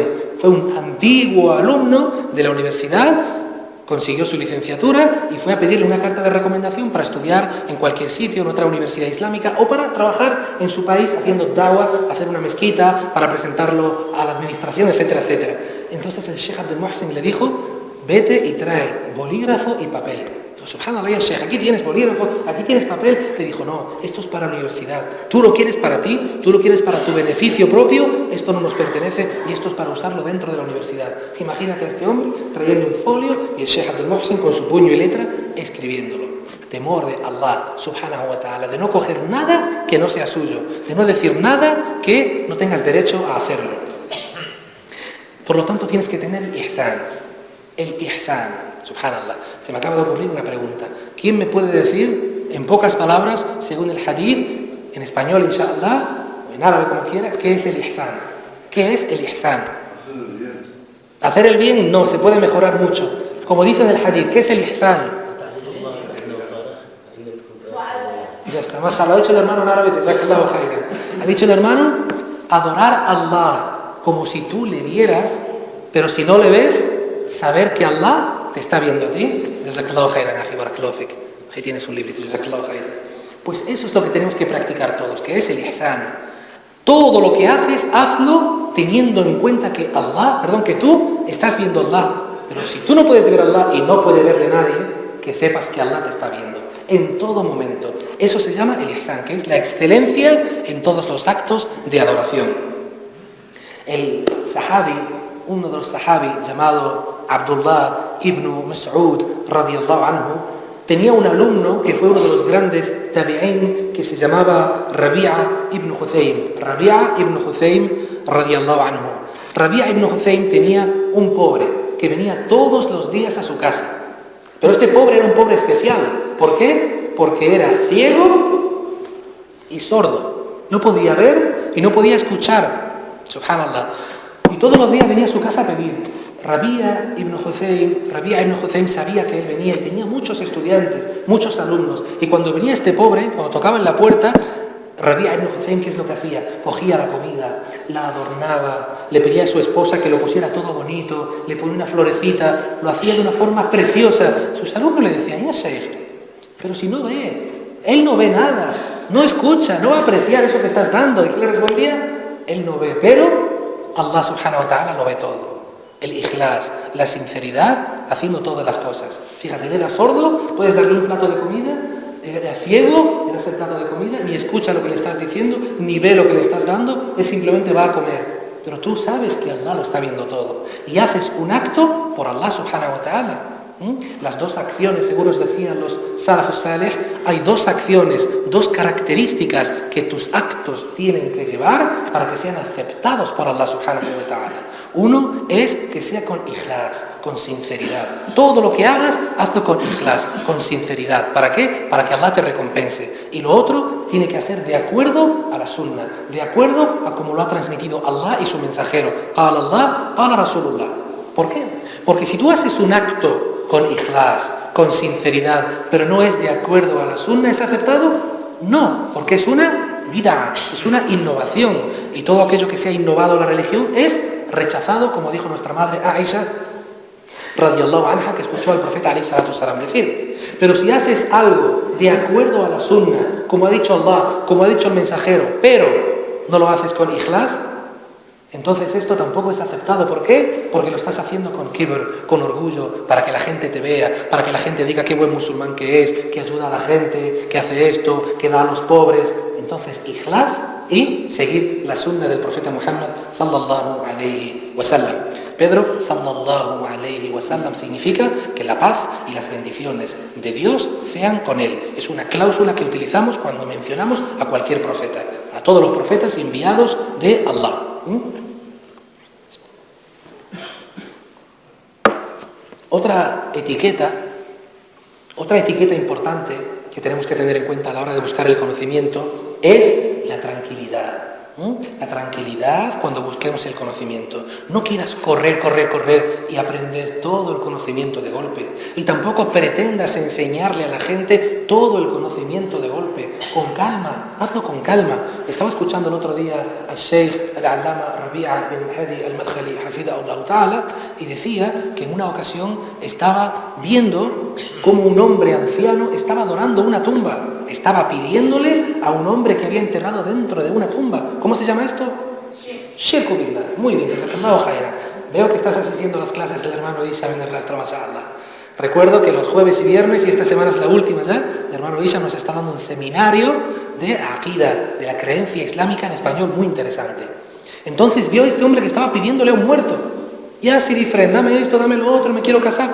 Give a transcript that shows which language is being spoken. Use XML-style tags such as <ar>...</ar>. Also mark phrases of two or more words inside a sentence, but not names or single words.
<es>Fue un antiguo alumno de la universidad, consiguió su licenciatura y fue a pedirle una carta de recomendación para estudiar en cualquier sitio, en otra universidad islámica, o para trabajar en su país haciendo da'wah, hacer una mezquita, para presentarlo a la administración, etcétera, etcétera. Entonces el Sheikh Abdul Muhsin le dijo, vete y trae bolígrafo y papel.</es> <ar>سبحان الله، يا شيخ,</ar> <es>aquí tienes bolígrafo, aquí tienes papel. Le dijo, no, esto es para la universidad. Tú lo quieres para ti, tú lo quieres para tu beneficio propio, esto no nos pertenece y esto es para usarlo dentro de la universidad. Imagínate a este hombre trayendo un folio y el Sheikh Abdul Muhsin con su puño y letra escribiéndolo. Temor de</es> <ar>الله سبحانه وتعالى,</ar> <es>de no coger nada que no sea suyo, de no decir nada que no tengas derecho a hacerlo. Por lo tanto, tienes que tener el ihsan. El ihsan. Subhanallah, se me acaba de ocurrir una pregunta. ¿Quién me puede decir, en pocas palabras, según el hadith, en español, inshallah, en árabe como quiera, ¿qué es el ihsan? ¿Qué es el ihsan? Hacer el bien no, se puede mejorar mucho. Como dice en el hadith, ¿qué es el ihsan? Ya está, mashallah, ha dicho el hermano en árabe,</es> <ar>جزاك الله خيرا.</ar> <es>Ha dicho el hermano, adorar a Allah como si tú le vieras, pero si no le ves, saber que Allah te está viendo a ti.</es> <ar>جزاك الله خيرا، أجي، بارك الله فيك.</ar> <es>Ahí tienes un librito,</es> <ar>جزاك الله خيرا.</ar> <es>Pues eso es lo que tenemos que practicar todos, que es el ihsan. Todo lo que haces, hazlo teniendo en cuenta que que tú estás viendo a Allah. Pero si tú no puedes ver a Allah y no puede verle nadie, que sepas que Allah te está viendo en todo momento. Eso se llama el ihsan, que es la excelencia en todos los actos de adoración. El sahabi, uno de los sahabi llamado Abdullah ibn Mas'ud</es> <ar>رضي الله عنه,</ar> <es>tenía un alumno que fue uno de los grandes tabi'in que se llamaba Rabi'a ibn Huthaym.</es> <ar>ربيعة بن خثيم رضي الله عنه.</ar> <es>Rabi'a ibn Huthaym tenía un pobre que venía todos los días a su casa. Pero este pobre era un pobre especial. ¿Por qué? Porque era ciego y sordo. No podía ver y no podía escuchar. Subhanallah. Y todos los días venía a su casa a pedir. Rabi'a ibn Huthaym sabía que él venía y tenía muchos estudiantes, muchos alumnos. Y cuando venía este pobre, cuando tocaba en la puerta, Rabi'a ibn Huthaym, ¿qué es lo que hacía? Cogía la comida, la adornaba, le pedía a su esposa que lo pusiera todo bonito, le ponía una florecita, lo hacía de una forma preciosa. Sus alumnos le decían,</es> <ar>يا شيخ,</ar> <es>pero si no ve, él no ve nada, no escucha, no va a apreciar eso que estás dando. ¿Y qué le respondía? Él no ve, pero</es> <ar>الله سبحانه وتعالى</ar> <es>lo ve todo. El ikhlas, la sinceridad, haciendo todas las cosas. Fíjate, él era sordo, puedes darle un plato de comida, era ciego, le das el plato de comida, ni escucha lo que le estás diciendo, ni ve lo que le estás dando, él simplemente va a comer. Pero tú sabes que Allah lo está viendo todo. Y haces un acto por</es> <ar>الله سبحانه وتعالى.</ar> <es>Las dos acciones, según nos decían los</es> <ar>السلف الصالح,</ar> <es>hay dos acciones, dos características que tus actos tienen que llevar para que sean aceptados por</es> <ar>الله سبحانه وتعالى.</ar> <es>Uno es que sea con ikhlas, con sinceridad. Todo lo que hagas, hazlo con ikhlas, con sinceridad. ¿Para qué? Para que Allah te recompense. Y lo otro tiene que hacer de acuerdo a la sunna, de acuerdo a como lo ha transmitido Allah y su mensajero.</es> <ar>قال الله، قال رسول الله.</ar> <es>¿Por qué? Porque si tú haces un acto con ikhlas, con sinceridad, pero no es de acuerdo a la sunna, ¿es aceptado? No, porque es una bid'a, es una innovación. Y todo aquello que sea innovado en la religión es rechazado, como dijo nuestra madre Aisha</es> <ar>رضي الله عنها,</ar> <es>que escuchó al profeta</es> <ar>عليه الصلاة والسلام</ar> <es>decir. Pero si haces algo de acuerdo a la sunna, como ha dicho Allah, como ha dicho el mensajero, pero no lo haces con ikhlas, entonces esto tampoco es aceptado. ¿Por qué? Porque lo estás haciendo con kibr, con orgullo, para que la gente te vea, para que la gente diga qué buen musulmán que es, que ayuda a la gente, que hace esto, que da a los pobres. Entonces, ikhlas y seguir la sunna del profeta Muhammad</es> <ar>صلى الله عليه وسلم.</ar> <es>Pedro</es> <ar>صلى الله عليه وسلم</ar> <es>significa que la paz y las bendiciones de Dios sean con él. Es una cláusula que utilizamos cuando mencionamos a cualquier profeta, a todos los profetas enviados de Allah. Otra etiqueta importante que tenemos que tener en cuenta a la hora de buscar el conocimiento es la tranquilidad. La tranquilidad cuando busquemos el conocimiento. No quieras correr y aprender todo el conocimiento de golpe. Y tampoco pretendas enseñarle a la gente todo el conocimiento de golpe. Con calma, hazlo con calma. Estaba escuchando el otro día al Sheikh al-Allama Rabi'a bin Hadi al-Madkhali</es> <ar>حفظه الله تعالى,</ar> <es>y decía que en una ocasión estaba viendo cómo un hombre anciano estaba adorando una tumba. Estaba pidiéndole a un hombre que había enterrado dentro de una tumba. ¿Cómo se llama esto?</es> <ar>شرك بالله.</ar> <es>Muy bien,</es> <ar>جزاك الله خيرا.</ar> <es>Veo que estás asistiendo a las clases del hermano Isha en el rastro, mashallah. Recuerdo que los jueves y viernes, y esta semana es la última ya, el hermano Isha nos está dando un seminario de aqida, de la creencia islámica en español, muy interesante. Entonces vio a este hombre que estaba pidiéndole a un muerto. Ya si diferente, dame esto, dame lo otro, me quiero casar.</es>